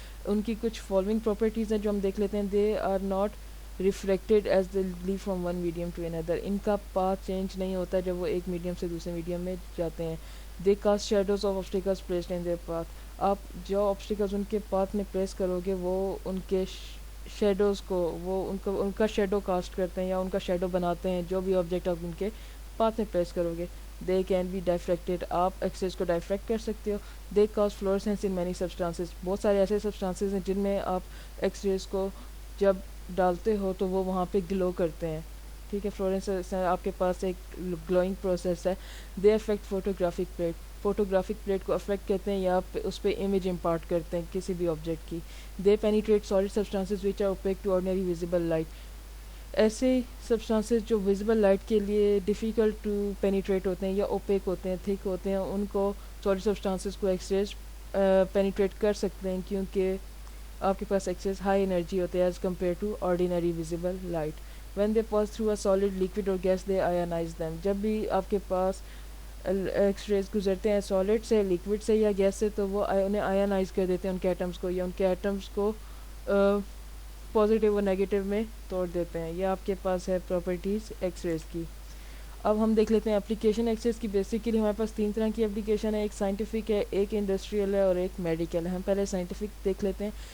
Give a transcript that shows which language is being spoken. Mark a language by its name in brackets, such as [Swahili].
[Urdu] ان کی کچھ following properties ہیں جو ہم دیکھ لیتے ہیں. [English] They are not reflected as they leave from one medium to another. [Urdu] ان کا پاتھ چینج نہیں ہوتا جب وہ ایک میڈیم سے دوسرے میڈیم میں جاتے ہیں. [English] They cast shadows of obstacles placed in their path. [Urdu] آپ جو آبسٹیکلز ان کے پاتھ میں پلیس کرو گے وہ ان کے شیڈوز کو ان کا شیڈو کاسٹ کرتے ہیں یا ان کا شیڈو بناتے ہیں جو بھی آبجیکٹ آپ ان کے پاتھ میں پلیس کرو گے. [English] They can be diffracted. [Urdu] آپ ایکس ریز کو ڈائفریکٹ کر سکتے ہو. [English] They cause fluorescence in many substances. [Urdu] بہت سارے ایسے سبسٹانسز ہیں جن میں آپ ایکس ریز کو جب ڈالتے ہو تو وہ وہاں پہ گلو کرتے ہیں. ٹھیک ہے, فلورنس آپ کے پاس ایک گلوئنگ پروسیس ہے. [English] They affect photographic plate. [Urdu] Photographic plate کو افیکٹ کرتے ہیں یا اس پہ امیج امپارٹ کرتے ہیں کسی بھی آبجیکٹ کی. [English] They penetrate solid substances which are opaque to ordinary visible light. [Urdu] ایسے سبسٹانسز جو ویزیبل لائٹ کے لیے ڈیفیکلٹ ٹو پینیٹریٹ ہوتے ہیں یا اوپیک ہوتے ہیں, تھک ہوتے ہیں, ان کو سالڈ سبسٹانسز کو ایکس ریز پینیٹریٹ کر سکتے ہیں کیونکہ آپ کے پاس ایکس ریز ہائی انرجی ہوتے ہیں [English] As compare to ordinary visible light. When they pass through a solid liquid اور gas they ionize them. [Urdu] جب بھی آپ کے پاس ایکس ریز گزرتے ہیں سالڈ سے, لیکوڈ سے یا گیس سے, تو وہ انہیں آئنائز کر دیتے ہیں ان کے ایٹمس کو, یا ان کے ایٹمس کو پازیٹیو اور نیگیٹیو میں توڑ دیتے ہیں. یہ آپ کے پاس ہے پراپرٹیز ایکس ریز کی. اب ہم دیکھ لیتے ہیں اپلیکیشن ایکس ریز کی. بیسیکلی ہمارے پاس 3 طرح کی اپلیکیشن ہے. ایک سائنٹیفک ہے, ایک انڈسٹریل ہے اور ایک میڈیکل ہے. ہم پہلے سائنٹیفک دیکھ لیتے ہیں.